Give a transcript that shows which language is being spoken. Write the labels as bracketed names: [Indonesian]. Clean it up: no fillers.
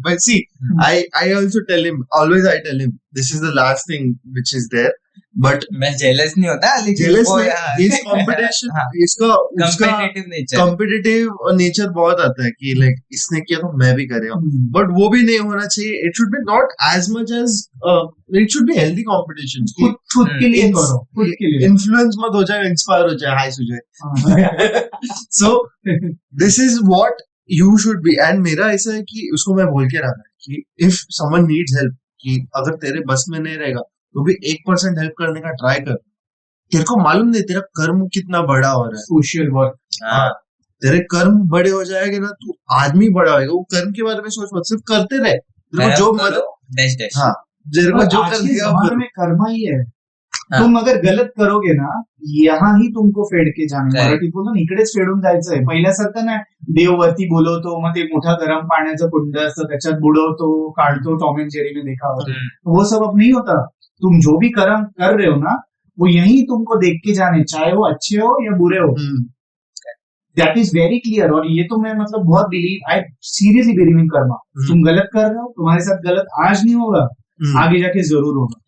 [English] But see, I also tell him, always I tell him, this is the last thing which is there. But [Hindi] मैं jealous नहीं होता, लेकिन jealous नहीं, इस competition, इसका competitive nature, competitive nature बहुत आता है कि लाइक इसने किया तो मैं भी करेगा. बट वो भी नहीं होना चाहिए. [English] It should be not as much as, it should be healthy competition. [Hindi] खुद के लिए करो, खुद के लिए. इन्फ्लुएंस मत हो जाए, इंस्पायर हो जाए. हाय Sujay. [English] So this is what you should be. [Hindi] And मेरा ऐसा है कि उसको मैं बोल के रखा है कि [English] if someone needs help, [Hindi] कि अगर तेरे बस में नहीं रहेगा तो भी 1% हेल्प करने का ट्राई कर. तेरे को मालूम नहीं तेरा कर्म कितना बड़ा हो रहा है. Social work. तेरे कर्म बड़े हो जाएंगे ना, तू आदमी बड़ा होगा. वो कर्म के बारे में सोच मत, सिर्फ करते रहे. तेरे को जो मतलब, हाँ, तेरे को जो कर दिया में कर्म ही है. तुम अगर गलत करोगे ना, यहाँ ही तुमको फेड के जाणे. [Marathi] मराठीत बोलतो ना, इकडेच फेडून जायचंय. पहिल्यासारखं ना देववरती बोलवतो, मग ते मोठा गरम पाण्याचं कुंड असतं, त्याच्यात बुडवतो, काढतो. [Hindi] टॉम एंड जेरी में देखा होता. वो सब अब नहीं होता. तुम जो भी कर्म कर रहे हो ना, वो यही तुमको देख के जाने, चाहे वो अच्छे हो या बुरे हो. [English] That is very clear. [Hindi] और ये तो मैं मतलब बहुत believe, [English] I seriously believe in karma. [Hindi] तुम गलत कर रहे हो, तुम्हारे साथ गलत आज नहीं होगा, आगे जाके जरूर होगा.